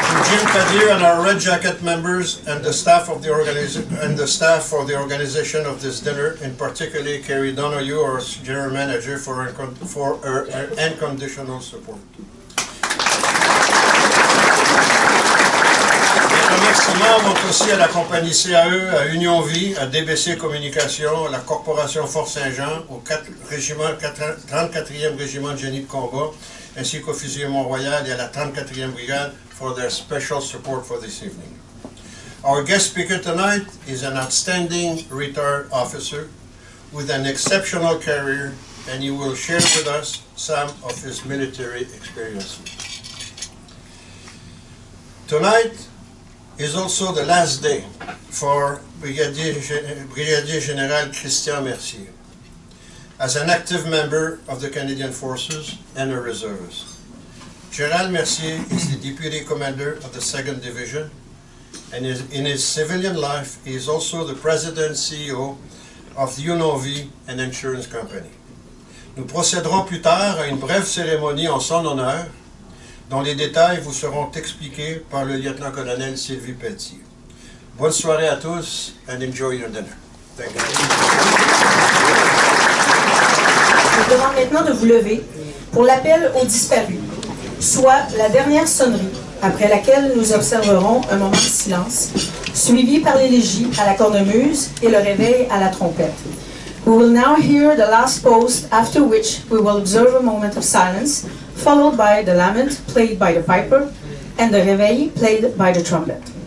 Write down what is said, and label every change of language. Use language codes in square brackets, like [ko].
[en] Jim Cadieux and our Red Jacket members and the staff of the for the organization of this dinner, in particular Carrie Donoghue, our general manager, for her unconditional support. [fr] Les remerciements vont aussi à la compagnie CAE, à Union Vie, à DBC Communication, à la Corporation Fort Saint-Jean, au 34e régiment de génie de combat, ainsi qu'au fusilier Mont-Royal et à la 34e brigade [en] for their special support for this evening. Our guest speaker tonight is an outstanding retired officer with an exceptional career and he will share with us some of his military experiences. Tonight is also the last day for Brigadier General Christian Mercier, as an active member of the Canadian Forces and a reservist. General Mercier is the Deputy Commander of the 2nd Division, and in his civilian life, he is also the President and CEO of the UNOV, an insurance company. [fr] Nous procéderons plus tard à une brève cérémonie en son honneur, dont les détails vous seront expliqués par le lieutenant-colonel Sylvie Pelletier. Bonne soirée à tous, [en] and enjoy your dinner. Thank you. [fr] Je vous demande maintenant de vous lever pour l'appel aux disparus, soit la dernière sonnerie, après laquelle nous observerons un moment de silence, suivi par l'élégie à la cornemuse et le réveil à la trompette. [en] We will now hear the last post, after which we will observe a moment of silence, followed by the lament played by the piper and the réveil played by the trumpet.